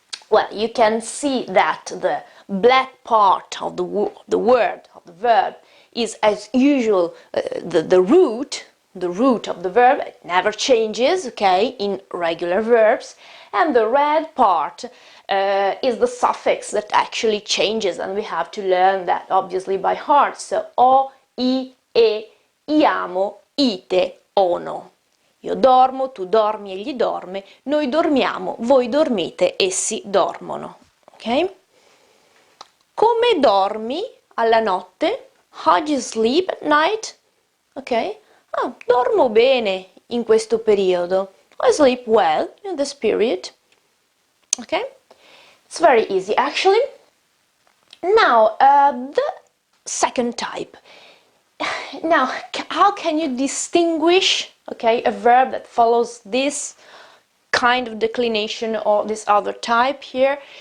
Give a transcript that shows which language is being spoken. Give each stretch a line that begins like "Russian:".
English: Well, you can see that the black part of the word, of the verb, is as usual the root of the verb. It never changes, okay, in regular verbs. And the red part is the suffix that actually changes, and we have to learn that obviously by heart. So, o, I, e, iamo, ite, ono.
Italian: Io dormo, tu dormi, egli dorme, noi dormiamo, voi dormite, essi dormono. Ok? Come dormi alla notte?
English: How do you sleep at night? Ok?
Italian: Ah, dormo bene in questo periodo.
English: I sleep well in this period. Okay? It's very easy actually. Now, the second type. Now, how can you distinguish, okay, a verb that follows this kind of declination or this other type here?